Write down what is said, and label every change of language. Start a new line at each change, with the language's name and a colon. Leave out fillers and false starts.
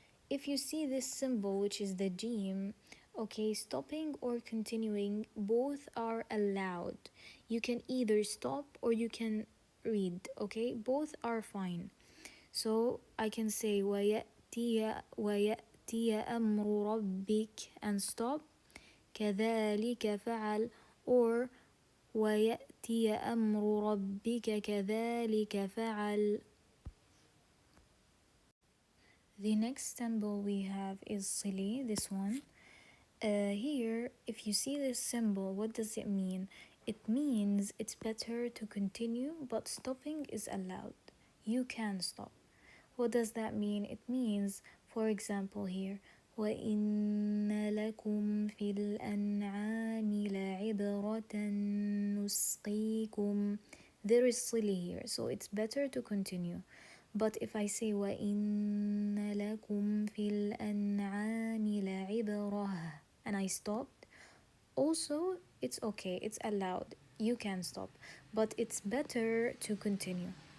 English: If you see this symbol, which is the jim, okay, stopping or continuing both are allowed. You can either stop or you can read, okay? Both are fine. So I can say
Arabic: ويأتي أمر ربك
English: and stop.
Arabic: كذلك فعل, or ويأتي أمر ربك كذلك فعل.
English: The next symbol we have is صلي, this one. Here, if you see this symbol, what does it mean? It means it's better to continue, but stopping is allowed. You can stop. What does that mean? It means, for example, here,
Arabic: وَإِنَّ لَكُمْ فِي الْأَنْعَامِ لَعِبْرَةً نُسْقِيكُم.
English: There is صلي here, so it's better to continue. But if I say
Arabic: وَإِنَّ لَكُمْ فِي الْأَنْعَامِ لَعِبْرَةً
English: and I stopped, also it's okay, it's allowed. You can stop, but it's better to continue.